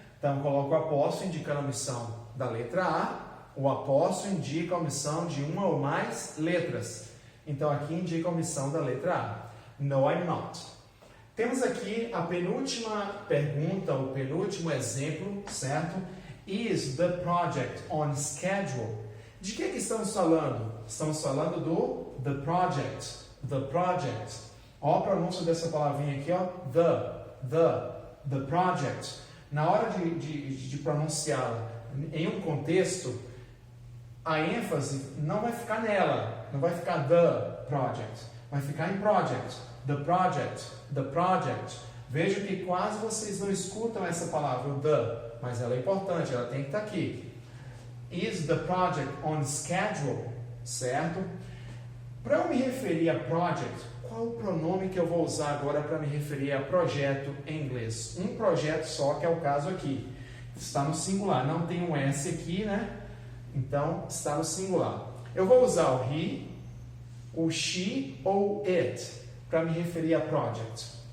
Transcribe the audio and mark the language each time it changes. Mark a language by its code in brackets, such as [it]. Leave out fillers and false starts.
[pt] Então, coloco o apóstrofo indicando a omissão da letra A. O apóstrofo indica a omissão de uma ou mais letras. Então, aqui indica a omissão da letra A. [en] No, I'm not. [pt] Temos aqui a penúltima pergunta, o penúltimo exemplo, certo? [en] Is the project on schedule? [pt] De que estamos falando? Estamos falando do [en] the project. The project. [pt] Ó a pronúncia dessa palavrinha aqui, ó. [en] The project. [pt] Na hora de pronunciá-la em um contexto, a ênfase não vai ficar nela. Não vai ficar the project. Vai ficar em project. [en] The project. The project. [pt] Veja que quase vocês não escutam essa palavra, o the, mas ela é importante, ela tem que estar aqui. [en] Is the project on schedule? [pt] Certo? Para eu me referir a project, qual o pronome que eu vou usar agora para me referir a projeto em inglês? Um projeto só, que é o caso aqui. Está no singular, não tem um S aqui, né? Então, está no singular. Eu vou usar o he, o she ou it para me referir a project.